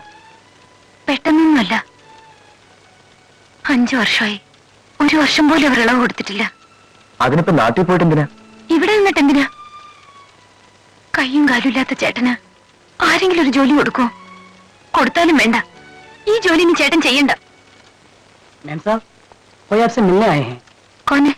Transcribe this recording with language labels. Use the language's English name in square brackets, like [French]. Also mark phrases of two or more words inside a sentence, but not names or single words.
[Malayalam] പെട്ടെന്നൊന്നുമല്ല. 5 വർഷമായി. 1 വർഷം പോലും അവർ ഇളവ് കൊടുത്തിട്ടില്ല. അതിനിപ്പോ നാട്ടിൽ പോയിട്ട് എന്തിനാ? ഇവിടെ നിന്നിട്ട് എന്തിനാ? കയ്യും കാലും ഇല്ലാത്ത ചേട്ടന് ആരെങ്കിലും ഒരു ജോലി കൊടുക്കോ? കൊടുത്താലും വേണ്ട. ഈ ജോലി ഇനി ചേട്ടൻ ചെയ്യണ്ട. [Hindi] मैम साहब, कोई आपसे मिलने आए हैं. कौन है?